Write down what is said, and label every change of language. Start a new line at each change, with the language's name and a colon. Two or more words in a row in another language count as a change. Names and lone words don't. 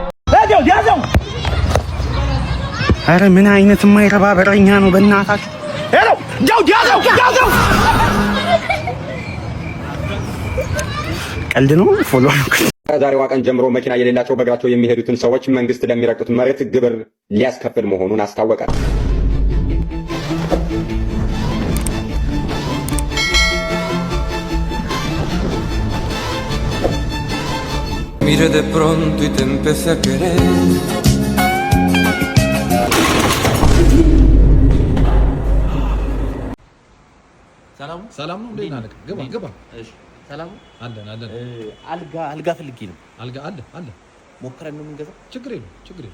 Amharic: ያዘው አረ ምን አይነት የማይረባ በረኛ ነው በእናታችሁ ሄሎ ያዘው ቀልድ ነው ፎሎ ከዛሬዋ ቀን ጀምሮ መኪና የሌላቸው በእግራቸው የሚሄዱትን ሰዎች መንግስት ለሚረግጡት መሬት ግብር ሊያስከፍል መሆኑን አስታወቀ።
Spanish: Mire de pronto y te empecé a querer.
Amharic: ሰላም ነው እንዴ? ናለክ ግባ እሺ ሰላም አለን አልጋ ፈልጊ ነው አልጋ አለ ሞክረን ነው የምንገዛው ችግር የለም